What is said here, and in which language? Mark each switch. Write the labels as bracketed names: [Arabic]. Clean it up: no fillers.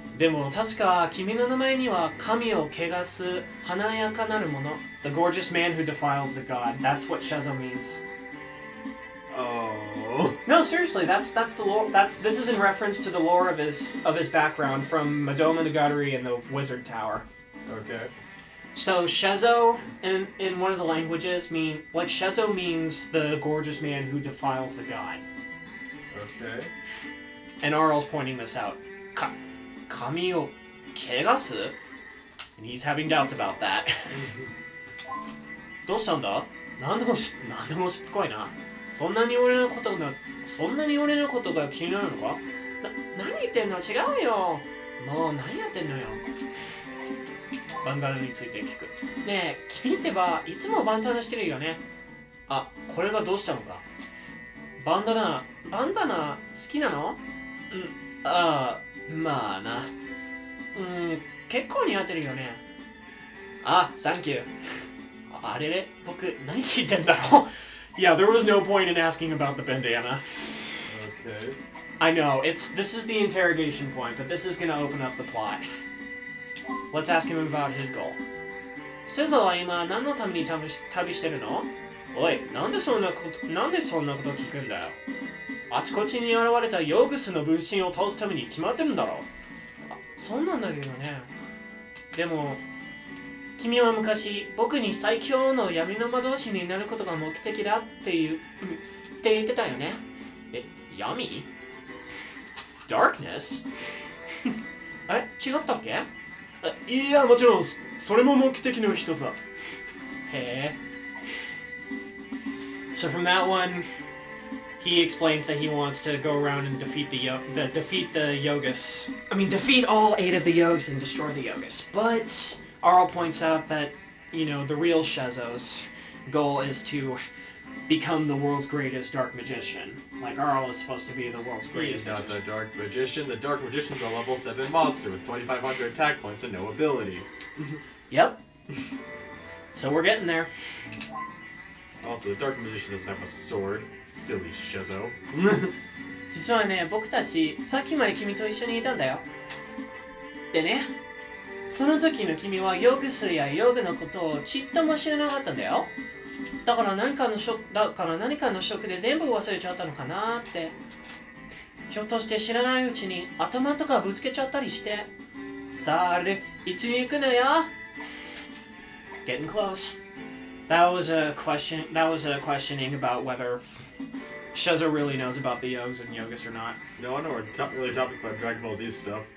[Japanese] でも確か君の名前には神を汚す華やかなるもの。 [English] The gorgeous man who defiles the god. That's what Schezo means. Oh. No, seriously, that's the lore. This is in reference to the lore of his background from Madoh Monogatari and the Wizard Tower. Okay. So Schezo in one of the languages Schezo means the gorgeous man who defiles the god. Okay. And Arle's pointing this out. [Japanese] Kami o kegasu? [English] And he's having doubts about that. [Japanese] どうしたんだ？なんでもしつこいな。そんなに俺のことが気になるのか？何言ってんの？違うよ。もう何やってんのよ。バンダナについて聞く。ねえ、君ってばいつもバンダナしてるよね。あ、これがどうしたのか。バンダナ好きなの？ああ、まあな。結構似合ってるよね。あ、サンキュー。あれれ、僕何聞いてんだろう。 [English] Yeah, there was no point in asking about the bandana. Okay. I know, this is the interrogation point, but this is gonna open up the plot. Let's ask him about his goal. [Japanese] セゾは今何のために旅してるの？おい、なんでそんなこと聞くんだよ。あちこちに現れたヨーグスの分身を倒すために決まってるんだろう。そうなんだけどね。でも君は昔僕に最強の闇の魔導士になることが目的だって言ってたよね。闇？ [English] Darkness? [Japanese] 違ったっけ？いや、もちろんそれも目的の一つだ。へえ。 [English] So from that one, he explains that he wants to go around and defeat the Yogas. I mean, defeat all 8 of the Yogs and destroy the Yogas. But Arle points out that, the real Schezo's goal is to become the world's greatest dark magician. Like, Arle is supposed to be the world's greatest He's not magician. the dark magician. The dark magician's a level 7 monster with 2,500 attack points and no ability. Yep. So we're getting there. Also, the dark magician doesn't have a sword. Silly Schezo. [Japanese] 実はね、僕たちさっきまで君と一緒にいたんだよ。でね、その時の君はヨグスやヨグのことをちっとも知らなかったんだよ。だから何かのショックで全部忘れちゃったのかなって。ひょっとして知らないうちに頭とかぶつけちゃったりして。さあ、あれ、いつに行くのよ。 [English] Getting close. That was a questioning about whether Schezo really knows about the Yogs and Yogas or not. No, I know we're really talking about Dragon Ball Z stuff.